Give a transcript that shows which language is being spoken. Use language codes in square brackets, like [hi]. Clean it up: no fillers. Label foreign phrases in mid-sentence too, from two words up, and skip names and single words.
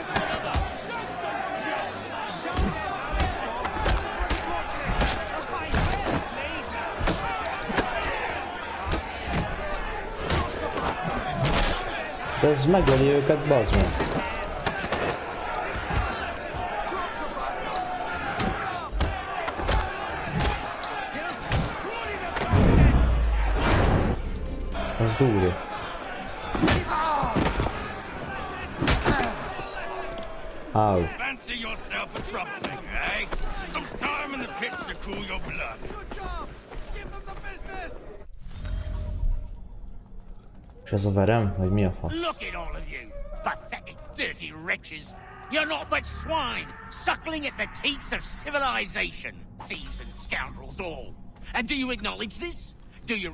[hu] De ez megöli őket, bazd meg. Ez durva. Ow. [en] Fancy yourself a troublemaker, eh? Some time in the pits to cool your blood. Good job. Give them the business. [hu] És ez a verem? Vagy mi a fasz? [en] Look at all of you, pathetic, dirty wretches. You're not but swine, suckling at the teats of civilization. Thieves and scoundrels all. And do you acknowledge this? Do you...